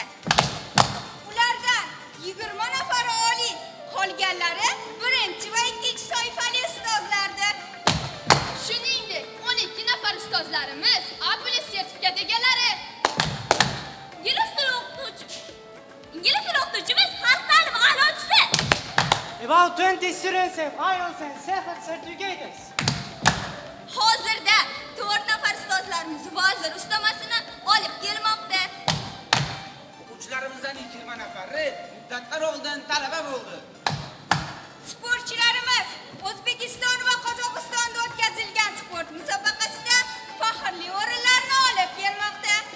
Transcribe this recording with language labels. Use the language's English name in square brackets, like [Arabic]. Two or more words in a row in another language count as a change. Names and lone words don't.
[Uzbek] Ulardan 20 nafar oliy, qolganlari birinchi va ikkinchi toifali ustozlardir. shuningdek 12 nafar ustozlarimiz A+ sertifikat egalari. Ingliz tili o'qituvchimiz xalq ta'limi a'lochisi. [English] About 20 students have IELTS and SAFER certificates. [Uzbek] Hozirda 4 nafar ustozlarimiz vazir ustamasini olib kelmoqda. O'quvchilarimizdan 20 nafari muddatlar oldin talaba bo'ldi. Sportchilarimiz O'zbekiston va Qozog'istonda o'tkazilgan sport musobaqasida faxrli o'rinlarni olib kelmoqda.